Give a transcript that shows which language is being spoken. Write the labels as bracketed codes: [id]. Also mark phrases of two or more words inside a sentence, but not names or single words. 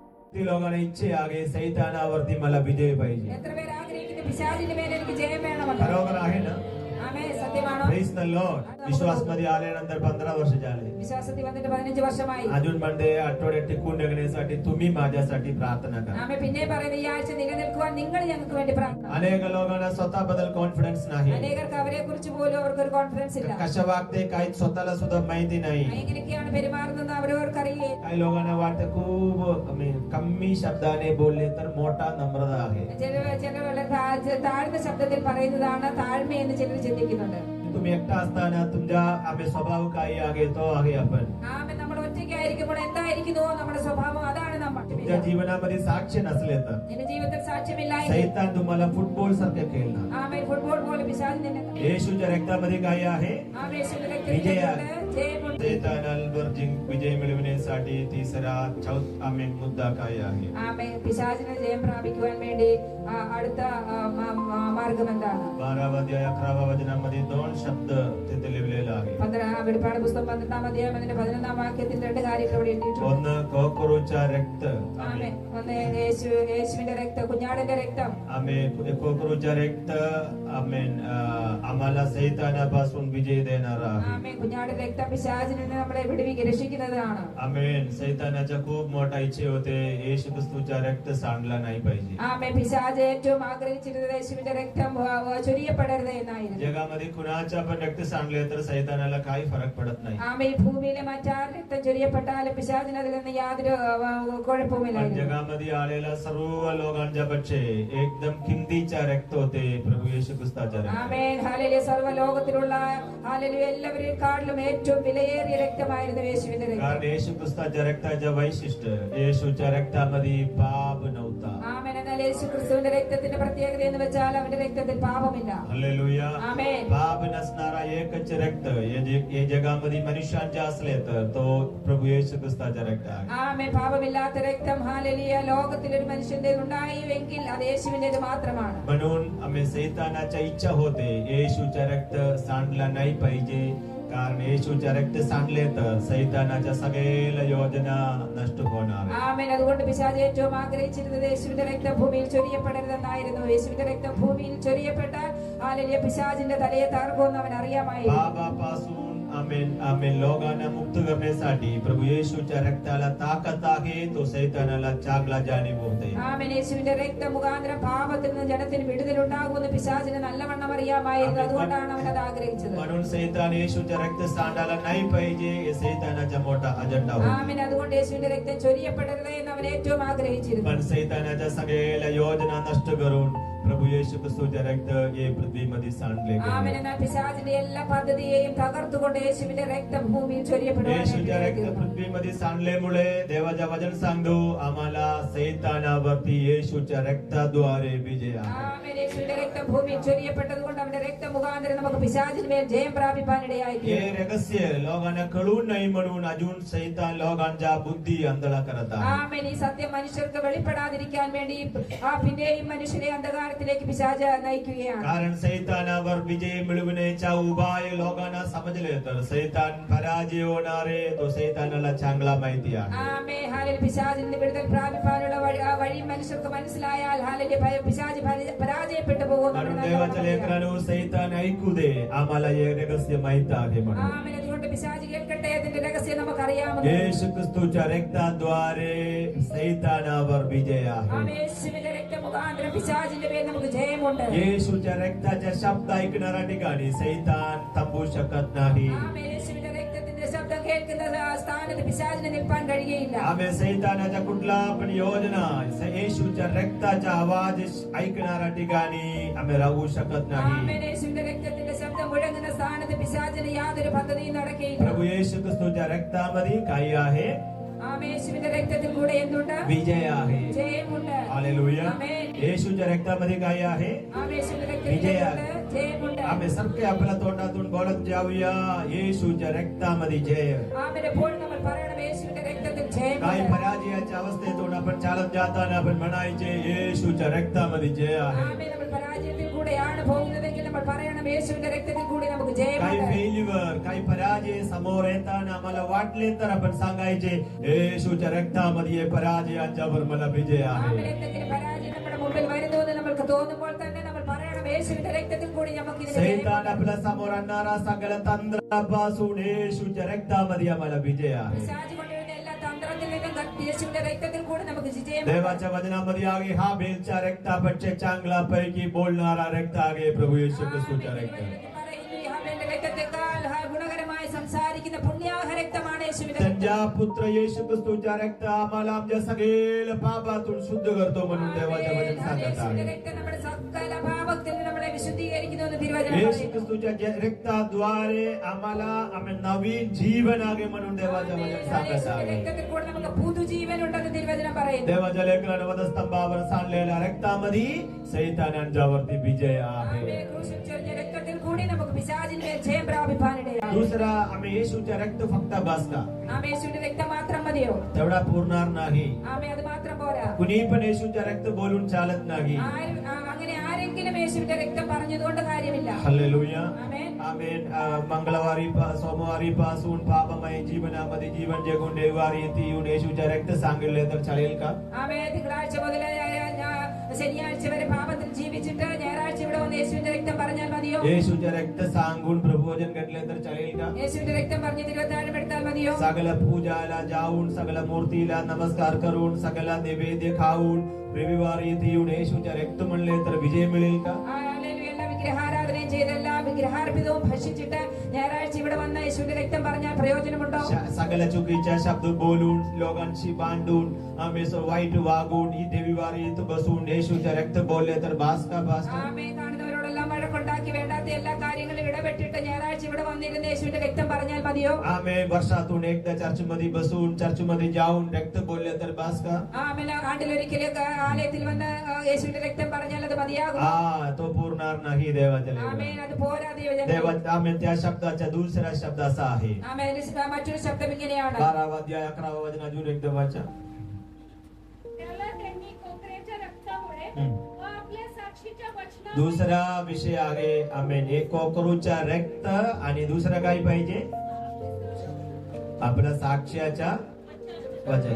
[mr] किती लोकांना इच्छा आहे सैतानावरती मला विजय पाहिजे. [ml] എത്ര പേർ ആഗ്രഹിക്കുന്നു പിശാചിന്റെ മേൽ എനിക്ക് ജയം വേണമെന്ന്? [mr] बरोबर आहे ना? [ml] ആമേൻ, സത്യമാണോ? [en] Praise the Lord. [mr] विश्वासमध्ये आल्यानंतर 15 वर्ष झाले. [ml] വിശ്വാസത്തിൽ വന്നിട്ട് 15 വർഷമായി. [mr] अजून म्हणते आठवड्यात टिकून निघण्यासाठी तुम्ही माझ्यासाठी प्रार्थना करा. [ml] ആമേൻ. പിന്നെ പറയുന്നത് ഈ ആഴ്ച നിലനിൽക്കുവാൻ നിങ്ങൾ ഞങ്ങൾക്ക് വേണ്ടി പ്രാർത്ഥന. [mr] अनेक लोकांना स्वतःबद्दल कॉन्फिडन्स नाही. [ml] അനേകർക്ക് അവരെ കുറിച്ച് പോലും അവർക്ക് ഒരു കോൺഫിഡൻസ് ഇല്ല. [mr] कशा वागते काही स्वतःला सुद्धा माहिती नाही. [ml] എങ്ങനെയൊക്കെയാണ് പെരുമാറുന്നത് അവരവർക്ക് അറിയില്ല. [mr] काही लोकांना वाटतं खूप कमी शब्दाने बोलले तर मोठा नम्रता आहे. [ml] ചിലവരുടെ താഴ്ന്ന ശബ്ദത്തിൽ പറയുന്നതാണ് താഴ്മയെന്ന് ചിലർ ചിന്തിക്കുന്നുണ്ട്. [mr] तुम्ही एकटा असताना तुमच्या स्वभाव काही आहे तो आहे आपण. [ml] ആമേൻ. നമ്മൾ ഒറ്റയ്ക്കായിരിക്കുമ്പോൾ എന്തായിരിക്കുമോ നമ്മുടെ സ്വഭാവം അതാണ് നമ്മൾ. [mr] तुमच्या जीवनामध्ये साक्ष नसले तर [ml] നിന്റെ ജീവിതത്തിൽ സാക്ഷ്യമില്ലായെങ്കിൽ [mr] सैतान तुम्हाला फुटबॉल सारखे खेळणार. [ml] ആമേൻ. ഫുട്ബോൾ പോലെ പിശാച് നിന്നെ [mr] येशूच्या रक्तामध्ये काय आहे? [ml] ആമേൻ. യേശുവിന്റെ രക്തത്തിൽ [mr] विजय [ml] ജയമുണ്ട്. [mr] सैतानावर विजय मिळवण्यासाठी तिसरा मुद्दा काय आहे? [ml] ആമേൻ. പിശാചിനെ ജയം പ്രാപിക്കുവാൻ വേണ്ടി അടുത്ത മാർഗം എന്താണ്? [mr] 12 अध्याय 11 वचनामध्ये 2 शब्द तिथे लिहिलेला आहे. [ml] വെളിപ്പാട് പുസ്തകം 12 അധ്യായം അതിന്റെ 11 വാക്യത്തിൽ 2 കാര്യങ്ങൾ ഇവിടെ എഴുതിയിട്ടുണ്ട്. [mr] ഒന്ന് कोकरूचा रक्त. [ml] ആമേൻ. ഒന്ന് യേശുവിന്റെ രക്തം, കുഞ്ഞാടിന്റെ രക്തം. [mr] आमेन. कोकरूचा रक्त आमेन आम्हाला सैतानापासून विजय देणारा आहे. [ml] ആമേൻ. കുഞ്ഞാടിന്റെ രക്തം പിശാചിൽ നിന്ന് നമ്മളെ രക്ഷിക്കുന്നതാണ്. [mr] आमेन. सैतानाच्या खूप मोठा इच्छा होते येशू ख्रिस्ताचा रक्त सांडला नाही पाहिजे. [ml] ആമേൻ. പിശാച് ഏറ്റവും ആഗ്രഹിച്ചിരുന്നത് യേശുവിന്റെ രക്തം ചൊരിയപ്പെടരുത് എന്നായിരുന്നു. [mr] जगामध्ये कुणाचा पण रक्त सांडले तर सैतानाला काही फरक पडत नाही. [ml] ആമേൻ. ഈ ഭൂമിയിലെ മറ്റാർ രക്തം ചൊരിയപ്പെട്ടാലും പിശാചിന് അതിൽ നിന്ന് യാതൊരു കുഴപ്പവുമില്ലായിരുന്നു. [mr] जगामध्ये आलेल्या सर्व लोकांच्या पेक्षा एकदम किमतीचा रक्त होते प्रभू येशू ख्रिस्ताचा रक्त. [ml] ആമേൻ. ഹല്ലേലൂയ. സർവ്വ ലോകത്തിലുള്ള ഹല്ലേലൂയ എല്ലാവരെക്കാളും ഏറ്റവും വിലയേറിയ രക്തമായിരുന്നു യേശുവിന്റെ രക്തം. [mr] कारण येशू ख्रिस्ताच्या रक्ताचं वैशिष्ट्य येशूच्या रक्तामध्ये पाप नव्हता. [ml] ആമേൻ. എന്നാൽ യേശു ക്രിസ്തുവിന്റെ രക്തത്തിന്റെ പ്രത്യേകത എന്ന് വെച്ചാൽ അവന്റെ രക്തത്തിൽ പാപമില്ല. [mr] हालेलुया. आमेन. पाप नसणारा एकच रक्त हे जगामध्ये मनुष्यांचे असले तर तो प्रभू येशू ख्रिस्ताचा रक्त आहे. [ml] ആമേൻ. പാപമില്ലാത്ത രക്തം ഹല്ലേലൂയ ലോകത്തിൽ ഒരു മനുഷ്യന്റെ ഉണ്ടായെങ്കിൽ അത് യേശുവിന്റേത് മാത്രമാണ്. [mr] म्हणून आम्ही सैतानाच्या इच्छा होते येशूचा रक्त सांडला नाही पाहिजे. कारण येशूच्या रक्त सांडले तर सैतानाच्या सगळ्या योजना नष्ट होणार. [ml] ആമേൻ. അതുകൊണ്ട് പിശാച് ഏറ്റവും ആഗ്രഹിച്ചിരുന്നത് യേശുവിന്റെ രക്തം ഭൂമിയിൽ ചൊരിയപ്പെടരുതെന്നായിരുന്നു. യേശുവിന്റെ രക്തം ഭൂമിയിൽ ചൊരിയപ്പെട്ടാൽ ഹല്ലേലൂയ പിശാചിന്റെ തലയെ തകർക്കുമെന്ന് അവൻ അറിയാമായിരുന്നു. [mr] पापापासून आमेन आमेन लोकांना मुक्त करण्यासाठी प्रभू येशूच्या रक्ताला ताकद आहे. तो सैतानाला चांगला जाणीव होते. [ml] ആമേൻ. യേശുവിന്റെ രക്തം മുഖാന്തരം പാപത്തിൽ നിന്ന് ജനത്തിന് വിടുതലുണ്ടാകുമെന്ന് പിശാചിന് നല്ലവണ്ണം അറിയാമായിരുന്നു. അതുകൊണ്ടാണ് അവൻ അത് ആഗ്രഹിച്ചത്. [mr] म्हणून सैतान येशूच्या रक्त सांडायला नाही पाहिजे हे सैतानाचा मोठा अजेंडा होता. [ml] ആമേൻ. അതുകൊണ്ട് യേശുവിന്റെ രക്തം ചൊരിയപ്പെടരുത് എന്ന് അവൻ ഏറ്റവും ആഗ്രഹിച്ചിരുന്നു. [mr] पण सैतानाच्या सगळ्या योजना नष्ट करून प्रभू येशू ख्रिस्ताचे रक्त हे पृथ्वीमध्ये सांडले [ml] ആമേൻ. [mr] गेले. [ml] എന്നാൽ പിശാചിന്റെ എല്ലാ പദ്ധതിയെയും തകർത്തുകൊണ്ട് യേശുവിന്റെ രക്തം ഭൂമിയിൽ ചൊരിയപ്പെടുവാൻ [mr] येशूच्या रक्त पृथ्वीमध्ये सांडल्यामुळे देवाचे वचन सांगतो आम्हाला सैतानावरती येशूच्या रक्ताद्वारे विजय आहे. [ml] ആമേൻ. യേശുവിന്റെ രക്തം ഭൂമിയിൽ ചൊരിയപ്പെട്ടത് കൊണ്ട് അവന്റെ രക്തം മുഖാന്തരം നമുക്ക് പിശാചിന് മേൽ ജയം പ്രാപിപ്പാനിടയായി. [mr] हे रहस्य लोकांना कळू नाही म्हणून अजून सैतान लोकांच्या बुद्धी अंधळा करत आहे. [ml] ആമേൻ. ഈ സത്യം മനുഷ്യർക്ക് വെളിപ്പെടാതിരിക്കാൻ വേണ്ടി പിന്നെയും മനുഷ്യരെ അന്ധകാരത്തിലേക്ക് പിശാച് നയിക്കുകയാണ്. [mr] कारण सैतानावर विजय मिळवण्याचा उपाय लोकांना समजले तर सैतान पराजय होणारे तो सैतानाला चांगला माहिती आहे. [ml] ആമേൻ. ഹല്ലേലൂയ. പിശാചിൽ നിന്ന് വിടുതൽ പ്രാപിക്കാനുള്ള വഴി മനുഷ്യർക്ക് മനസ്സിലായാൽ ഹല്ലേലൂയ പിശാച് പരാജയപ്പെട്ടു പോകും. [mr] म्हणून देवाच्या लेकरांनो सैतान ऐकू दे आम्हाला हे रहस्य माहित आहे म्हणून. [ml] ആമേൻ. അതുകൊണ്ട് പിശാച് കേൾക്കട്ടെ, അതിന്റെ രഹസ്യം നമുക്കറിയാമോ? [mr] येशू ख्रिस्ताच्या रक्ताद्वारे सैतानावर विजय आहे. [ml] ആമേൻ. യേശുവിന്റെ രക്തം മുഖാന്തരം പിശാചിന്റെ മേൽ നമുക്ക് ജയമുണ്ട്. [mr] येशूच्या रक्ताच्या शब्द ऐकणाऱ्या ठिकाणी सैतान थांबू शकत नाही. [ml] ആമേൻ. യേശുവിന്റെ രക്തത്തിന്റെ ശബ്ദം കേൾക്കുന്ന സ്ഥാനത്ത് പിശാചിന് നിൽപ്പാൻ കഴിയുകയില്ല. [mr] आम्ही सैतानाच्या कुठला पण योजना येशूच्या रक्ताचा आवाज ऐकणाऱ्या ठिकाणी आम्ही राहू शकत नाही. [ml] ആമേൻ. യേശുവിന്റെ രക്തത്തിന്റെ ശബ്ദം മുഴങ്ങുന്ന സ്ഥാനത്ത് പിശാചിന് യാതൊരു പദ്ധതിയും നടക്കുകയില്ല. [mr] प्रभू येशू ख्रिस्ताच्या रक्तामध्ये काही आहे? [ml] ആമേൻ. യേശുവിന്റെ രക്തത്തിൽ കൂടെ എന്തുണ്ട്? [mr] विजय आहे. [ml] ജയമുണ്ട്. [mr] हालेलुया. [ml] ആമേൻ. [mr] येशूच्या रक्तामध्ये काय आहे? [ml] ആമേൻ. യേശുവിന്റെ രക്തത്തിൽ വിജയ. എന്തുണ്ട്? जयमुंड [mr] आम्ही सगळे आपल्या तोंडातून बोलत जाऊया येशूच्या रक्तामध्ये जय. [ml] ആമേൻ എപ്പോഴും നമ്മൾ പറയണം യേശുവിന്റെ രക്തത്തിൽ [mr] काही [ml] ജയമുണ്ട് [mr] पराजयाच्या अवस्थेतून आपण चालत जाताना आपण म्हणायचे येशूच्या रक्तामध्ये जय आहे. [ml] ആമേൻ നമ്മൾ പരാജയത്തിൽ കൂടെയാണ് പോകുന്നതെങ്കിൽ നമ്മൾ പറയണം യേശുവിന്റെ രക്തത്തിൽ കൂടി നമുക്ക് [mr] काही [ml] ജയമുണ്ട് [mr] फेल्युअर काही पराजय समोर येताना आम्हाला वाटले तर आपण सांगायचे येशूच्या रक्तामध्ये पराजयाच्यावर मला विजय [ml] ആമേൻ [mr] आहे. [ml] എന്തെങ്കിലും പരാജയം നമ്മുടെ മുമ്പിൽ വരുന്നു എന്ന് നമുക്ക് തോന്നുമ്പോൾ തന്നെ നമ്മൾ പറയണം യേശുവിന്റെ രക്തത്തിൽ കൂടി നമുക്ക് ഇതിന് [mr] सैतान [ml] ജയമുണ്ട്. [mr] आपल्या समोर आणणारा सगळ्या तंत्रापासून येशूच्या रक्तामध्ये आम्हाला विजय आहे. [ml] പിശാച് കൊണ്ടുവരുന്ന എല്ലാ തന്ത്രത്തിൽ നിന്നും യേശുവിന്റെ രക്തത്തിൽ കൂടി നമുക്ക് ജയമുണ്ട്. [mr] देवाच्या वचनामध्ये आहे हा बेलच्या रक्तापेक्षा चांगला पैकी बोलणारा रक्त आहे प्रभू येशू ख्रिस्तूच्या रक्त. [ml] ഹാബേലിന്റെ രക്തത്തെക്കാൾ ഗുണകരമായി സംസാരിക്കുന്ന പുണ്യാഹ രക്തമാണ് യേശുവിന്റെ രക്തം. [mr] त्यांच्या पुत्र येशू ख्रिस्तूच्या रक्त आम्हाला आमच्या सगळ्या पापातून शुद्ध करतो म्हणून देवाचे वचन सांगत [ml] യേശുവിന്റെ [mr] आहे. [ml] രക്തം നമ്മുടെ സകല പാപത്തിൽ നിന്ന് നമ്മളെ വിശുദ്ധീകരിക്കുന്നു എന്ന് തിരുവചനം [mr] येशू [ml] പറയുന്നു. [mr] ख्रिस्तूच्या रक्ताद्वारे आम्हाला आम्ही नवीन जीवन आहे म्हणून देवाचे वचन सांगत [ml] യേശുവിന്റെ [mr] आहे. [ml] രക്തത്തിൽ കൂടെ നമുക്ക് പുതുജീവൻ ഉണ്ടെന്ന് തിരുവചനം പറയുന്നു. [mr] देवाच्या लेकरानं वधस्तंभावर सांडलेल्या रक्तामध्ये सैतानांच्यावरती विजय आहे. [ml] ആമേൻ. ക്രൂശിൽ ചൊരിഞ്ഞ രക്തത്തിൽ കൂടി നമുക്ക് പിശാചിന്മേൽ ജയം പ്രാപിപ്പാനിടയായി. [mr] दुसरा आम्ही येशूच्या रक्त फक्त बस का [ml] ആമേൻ. യേശുവിന്റെ രക്തം മാത്രം മതിയോ? [mr] तेवढा पुरणार नाही. [ml] ആമേൻ. അത് മാത്രം പോരാ. [mr] कुणी पण येशूच्या रक्त बोलून चालत नाही. [ml] അങ്ങനെ ആരെങ്കിലും യേശുവിന്റെ രക്തം പറഞ്ഞതുകൊണ്ട് കാര്യമില്ല. [mr] हालेलुया [ml] ആമേൻ. [mr] आमेन. मंगळवारी सोमवारी पासून पापमय जीवनामध्ये जीवन जगून रविवारी येथे येऊन येशूच्या रक्त सांगितले तर चालेल का? [ml] ആമേൻ. തിങ്കളാഴ്ച മുതൽ ശനിയാഴ്ച വരെ പാപത്തിൽ ജീവിച്ചിട്ട് ഞായറാഴ്ച ഇവിടെ വന്ന് യേശുവിന്റെ രക്തം പറഞ്ഞാൽ മതിയോ? [mr] येशूच्या रक्त सांगून प्रभोजन घडले तर चालेल का? [ml] യേശുവിന്റെ രക്തം പറഞ്ഞ് തിരുവത്താഴം എടുത്താൽ മതിയോ? [mr] सगळ्या पूजाला जाऊन सगळ्या मूर्तीला नमस्कार करून सगळ्या नैवेद्य खाऊन रविवारी येथे येऊन येशूच्या रक्त म्हणले तर विजय मिळेल का? [ml] ഹല്ലേലൂയ. എല്ലാ വിഗ്രഹാരാധനയും ചെയ്ത് എല്ലാ വിഗ്രഹാർപ്പിതവും ഭക്ഷിച്ചിട്ട് ഞായറാഴ്ച ഇവിടെ വന്ന യേശുവിന്റെ രക്തം പറഞ്ഞാൽ പ്രയോജനമുണ്ടോ? [mr] सगळ्या चुकीच्या शब्द बोलून लोकांशी भांडून आम्ही वाईट वागून ही रविवारी इथं बसून येशूच्या रक्त बोलले तर बास का? बास का? [ml] ആമേൻ. കാണുന്നവരോടെല്ലാം വഴക്കുണ്ടാക്കി വേണ്ടാത്ത എല്ലാ കാര്യങ്ങളും ഇടപെട്ടിട്ട് ഞായറാഴ്ച ഇവിടെ വന്നിരുന്ന യേശുവിന്റെ രക്തം പറഞ്ഞാൽ മതിയോ? [mr] आम्ही वर्षातून एकदा चर्चमध्ये बसून चर्चमध्ये जाऊन रक्त बोलले तर बास का? [ml] ആമേൻ. ആണ്ടിലൊരിക്കലൊക്കെ ആലയത്തിൽ വന്ന് യേശുവിന്റെ രക്തം പറഞ്ഞാൽ അത് മതിയാകും. [mr] तो पुरणार नाही देवाच्या [ml] ആമേൻ. [mr] लेकरांनो. [ml] അത് പോരാ ദൈവജനം. [mr] देवा आम्ही त्या शब्दाचा दुसरा शब्द असा आहे. [ml] ആമേൻ. മറ്റൊരു ശബ്ദം ഇങ്ങനെയാണ്. [mr] 12वा अध्याय 11वा वचन अजून एकदा वाचा. त्याला त्यांनी कोकरेच्या रक्तामुळे हम्म. व आपल्या साक्षीच्या वचनामुळे दुसरा विषय आहे आमेन. एक कोकरूच्या रक्त आणि दुसरा काय पाहिजे? आपल्या साक्ष्याच्या वचन.